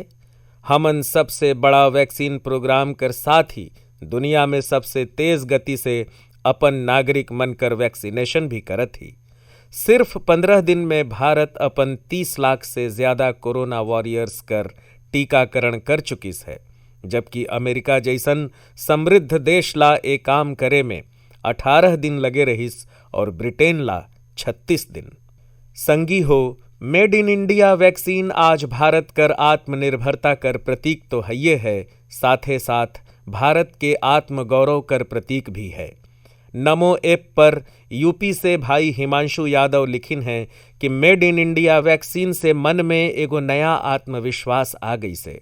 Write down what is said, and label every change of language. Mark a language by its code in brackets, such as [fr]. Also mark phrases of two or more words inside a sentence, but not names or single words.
[sgj] हमन सबसे बड़ा [en] vaccine programme [sgj] कर साथ ही दुनिया में सबसे तेज गति से अपन नागरिक मन कर वैक्सीनेशन भी करत ही। सिर्फ 15 दिन में भारत अपन 30 लाख से ज्यादा [en] Corona warriors [sgj] कर टीकाकरण कर चुकिस है, जबकि अमेरिका जैसन समृद्ध देश ला ए काम करे में 18 दिन लगे रहिस और ब्रिटेन ला 36 दिन। संगी हो, [en] Made in India vaccine [sgj] आज भारत कर आत्मनिर्भरता कर प्रतीक तो है है, साथे साथ भारत के आत्मगौरव कर प्रतीक भी है। नमो ऐप पर यूपी से भाई हिमांशु यादव लिखिन हैं कि [en] Made in India vaccine [sgj] से मन में एगो नया आत्मविश्वास आ गई से।